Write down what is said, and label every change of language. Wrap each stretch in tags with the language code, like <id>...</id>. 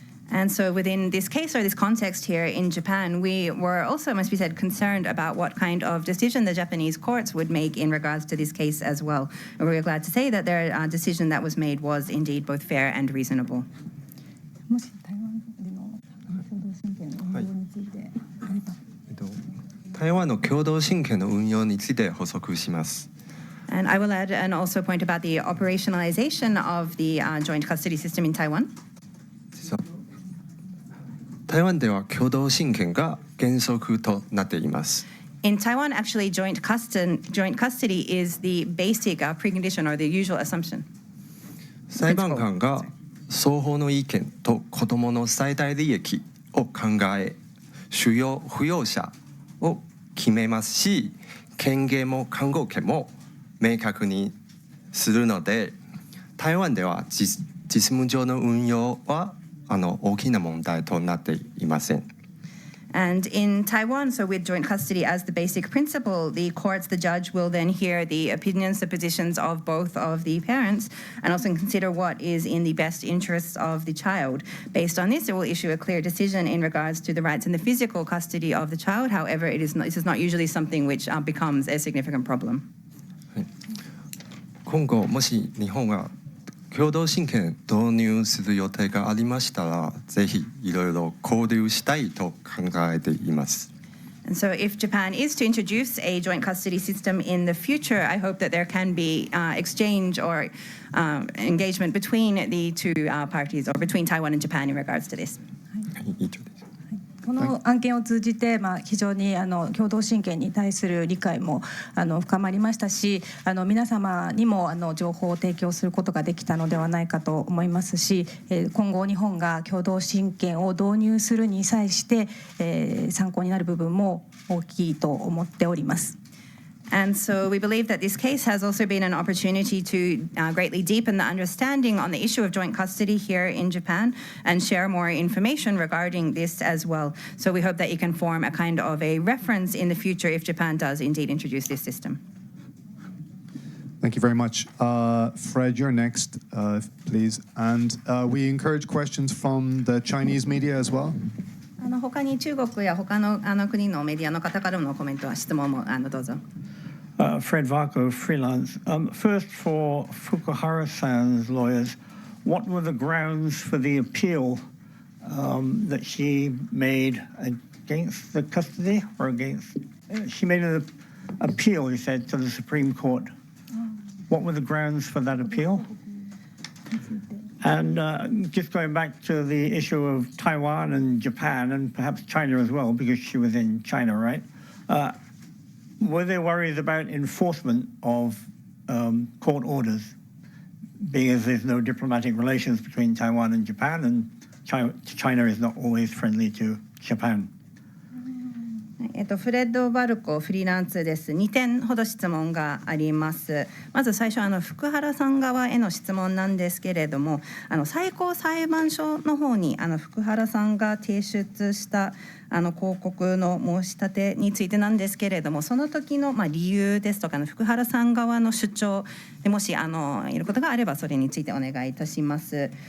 <en>And so within this case or this context here in Japan, we were also, must be said, concerned about what kind of decision the Japanese courts would make in regards to this case as well. And we're glad to say that their decision that was made was indeed both fair and reasonable.</en> <ja>もし台湾での共同親権の運用についてあれば。台湾の共同親権の運用について補足します。</ja> <en>And I will add and also point about the operationalization of the joint custody system in Taiwan.</en> <ja>台湾では共同親権が原則となっています。</ja> <en>In Taiwan, actually, joint custody is the basic precondition or the usual assumption.</en> <ja>裁判官が双方の意見と子どもの最大利益を考え、主要扶養者を決めますし、権限も監護権も明確にするので、台湾では実務上の運用は大きな問題となっていません。</ja> <en>And in Taiwan, so with joint custody as the basic principle, the courts, the judge will then hear the opinions, the positions of both of the parents, and also consider what is in the best interests of the child. Based on this, it will issue a clear decision in regards to the rights and the physical custody of the child. However, this is not usually something which becomes a significant problem.</en> <ja>今後もし日本が共同親権導入する予定がありましたら、ぜひいろいろ交流したいと考えています。</ja> <en>And so if Japan is to introduce a joint custody system in the future, I hope that there can be exchange or engagement between the two parties or between Taiwan and Japan in regards to this.</en> <ja>以上です。この案件を通じて、非常に共同親権に対する理解も深まりましたし、皆様にも情報を提供することができたのではないかと思いますし、今後日本が共同親権を導入するに際して、参考になる部分も大きいと思っております。</ja> <en>And so we believe that this case has also been an opportunity to greatly deepen the understanding on the issue of joint custody here in Japan and share more information regarding this as well. So we hope that it can form a kind of a reference in the future if Japan does indeed introduce this system. Thank you very much. Fred, you're next, please. And we encourage questions from the Chinese media as well.</en> <ja>他に中国や他の国のメディアの方からのコメントや質問もどうぞ。</ja> <en>Fred Varco, freelance. First, for Fukuhara-san's lawyers, what were the grounds for the appeal that she made against the custody or against? She made an appeal, you said, to the Supreme Court. What were the grounds for that appeal? And just going back to the issue of Taiwan and Japan and perhaps China as well, because she was in China, right? Were there worries about enforcement of court orders, being as there's no diplomatic relations between Taiwan and Japan, and China is not always friendly to Japan?</en> <ja>フレッド・バルコフリーランスです。2点ほど質問があります。まず最初福原さん側への質問なんですけれども、最高裁判所の方に福原さんが提出した広告の申し立てについてなんですけれども、その時の理由ですとか福原さん側の主張でもしいることがあればそれについてお願いいたします。</ja>